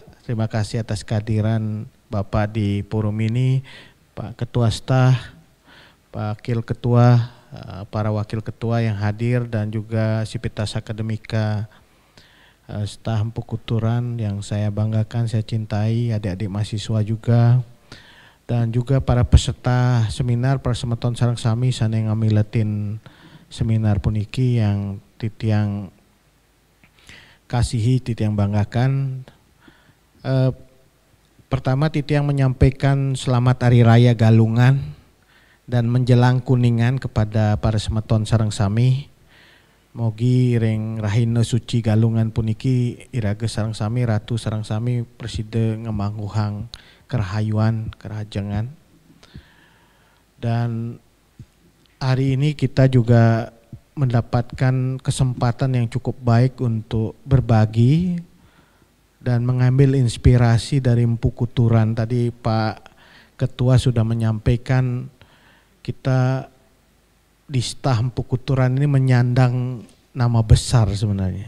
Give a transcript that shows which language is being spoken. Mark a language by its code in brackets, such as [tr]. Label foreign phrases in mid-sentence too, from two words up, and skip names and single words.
[id] Terima kasih atas kehadiran Bapak di forum ini, Pak Ketua Staf, Pak Wakil Ketua, para wakil ketua yang hadir, dan juga Sivitas Akademika, staf Empu Kuturan yang saya banggakan, saya cintai, adik-adik mahasiswa juga, dan juga para peserta seminar, [ban] para semeton sareng sami saneng ngamiletin seminar puniki [id] yang titiang kasihi, titiang banggakan. Pertama titiang menyampaikan selamat Hari Raya Galungan dan menjelang Kuningan kepada para [ban] semeton sareng sami. Mogi ring rahina suci Galungan puniki iraga sareng sami, ratu sareng sami preside ngemangguhang kerahayuan, kerajangan. [id] Dan hari ini kita juga mendapatkan kesempatan yang cukup baik untuk berbagi dan mengambil inspirasi dari Empu Kuturan. Tadi Pak Ketua sudah menyampaikan kita di staf Empu Kuturan ini menyandang nama besar sebenarnya.